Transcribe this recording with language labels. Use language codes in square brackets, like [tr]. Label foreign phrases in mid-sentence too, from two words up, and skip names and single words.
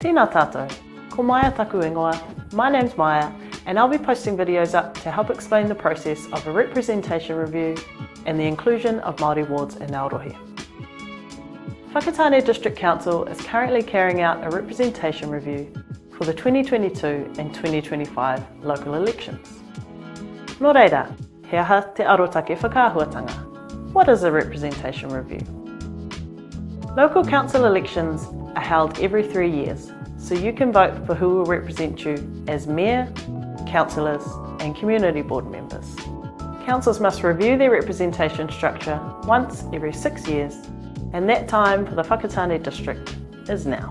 [mi] Tēnā tātou, ko Maya taku ingoa, [en] my name's Maya and I'll be posting videos up to help explain the process of a representation review and the inclusion of Māori wards in Aotearoa. Whakataane District Council is currently carrying out a representation review for the 2022 and 2025 local elections. [mi] Nō reira, he aha te arotake whakaahuatanga. [en] What is a representation review? Local council elections are held every 3 years, so you can vote for who will represent you as mayor, councillors and community board members. Councils must review their representation structure once every 6 years, and that time for the Whakataane District is now.